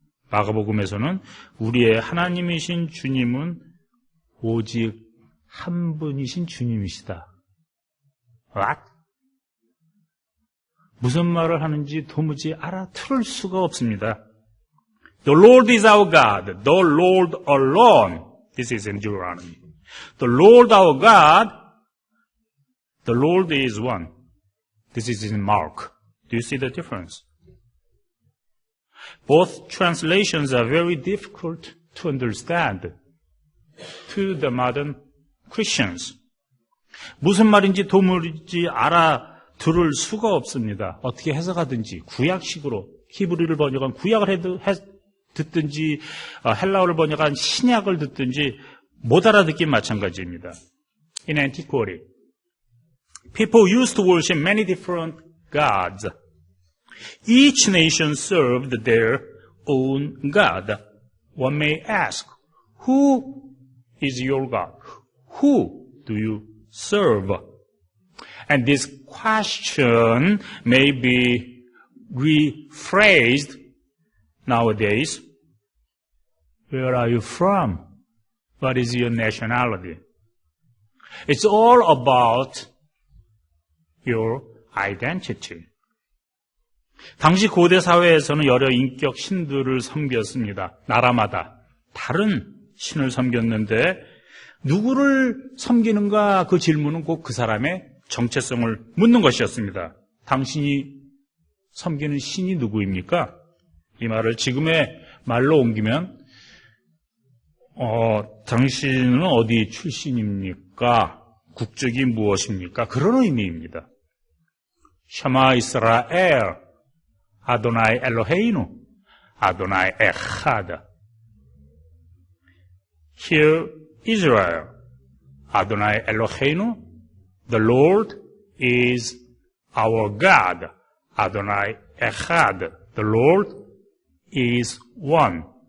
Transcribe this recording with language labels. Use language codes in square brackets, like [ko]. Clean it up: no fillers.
[ko] 마가복음에서는 우리의 하나님이신 주님은 오직 한 분이신 주님이시다. [en] What? [ko] 무슨 말을 하는지 도무지 알아들을 수가 없습니다. [en] The Lord is our God, the Lord alone. This is in Deuteronomy. The Lord our God, the Lord is one. This is in Mark. Do you see the difference? Both translations are very difficult to understand to the modern Christians. [ko] 무슨 말인지 도무지 알아들을 수가 없습니다. 어떻게 해석하든지 구약식으로 히브리를 번역한 구약을 듣든지 헬라어를 번역한 신약을 듣든지 못 알아듣긴 마찬가지입니다. [en] In antiquity, people used to worship many different gods. Each nation served their own God. One may ask, who is your God? Who do you serve? And this question may be rephrased nowadays. Where are you from? What is your nationality? It's all about your identity. [ko] 당시 고대 사회에서는 여러 인격 신들을 섬겼습니다. 나라마다 다른 신을 섬겼는데 누구를 섬기는가 그 질문은 꼭 그 사람의 정체성을 묻는 것이었습니다. 당신이 섬기는 신이 누구입니까? 이 말을 지금의 말로 옮기면 당신은 어디 출신입니까? 국적이 무엇입니까? 그런 의미입니다. [he] 샤마 이스라엘, 아도나이 엘로헤이누, 아도나이 에하드. [en] Hear Israel, [he] 아도나이 엘로헤이누, [en] the Lord is our God. [he] 아도나이 에하드, [en] the Lord is one.